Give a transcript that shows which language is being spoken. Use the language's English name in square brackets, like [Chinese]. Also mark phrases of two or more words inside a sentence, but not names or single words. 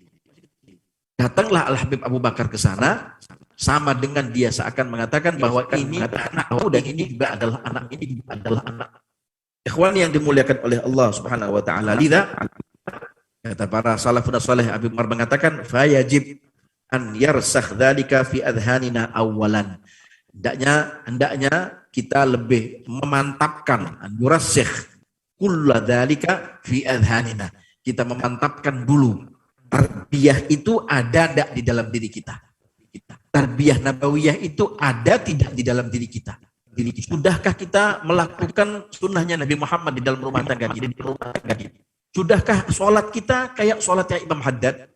[Indonesian] Datanglah Al-Habib Abu Bakar ke sana, sama dengan dia seakan mengatakan bahwa ini anakku dan ini juga adalah anak, ini juga adalah anak. Ikhwan yang dimuliakan oleh Allah [Arabic] سبحانه وتعالى, [Indonesian] lidah kata para [Arabic] السلف الصالح, [Indonesian] Habib Umar mengatakan [Arabic] فيجب أن يرسخ ذلك في أذهاننا أولا. [Indonesian] Hendaknya kita lebih memantapkan [Arabic] أن يرسخ كل ذلك في أذهاننا. [Indonesian] Kita memantapkan dulu tarbiyah itu ada tidak di dalam diri kita. [Arabic] تربية نبوية [Indonesian] itu ada tidak di dalam diri kita. Sudahkah kita melakukan sunnahnya Nabi Muhammad di dalam rumah tangga kita? Sudahkah sholat kita kayak sholatnya Imam Haddad?